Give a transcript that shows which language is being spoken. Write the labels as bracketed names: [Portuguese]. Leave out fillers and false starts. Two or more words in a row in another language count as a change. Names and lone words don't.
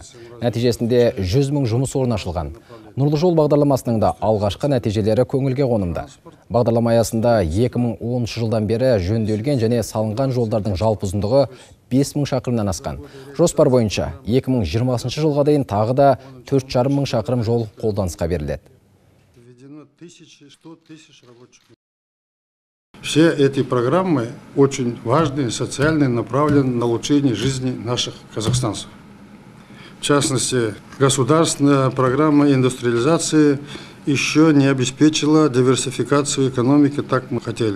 [Kazakh] Нәтижесінде 100 мың жұмыс орны ашылған. Нұрлы жол бағдарламасының да алғашқы нәтижелері көңілге қонымды. Бағдарлама аясында 2010 жылдан бері жөнделген және салынған жолдардың жалпы ұзындығы 5000 шақырымнан асқан. Жоспар бойынша 2020 жылға дейін тағы да 4,5 мың шақырым жол қолданысқа беріледі. [Russian] Все эти программы очень важные, социальные, направлены на улучшение жизни наших казахстанцев. В частности, государственная программа индустриализации еще не обеспечила диверсификацию экономики, так мы хотели.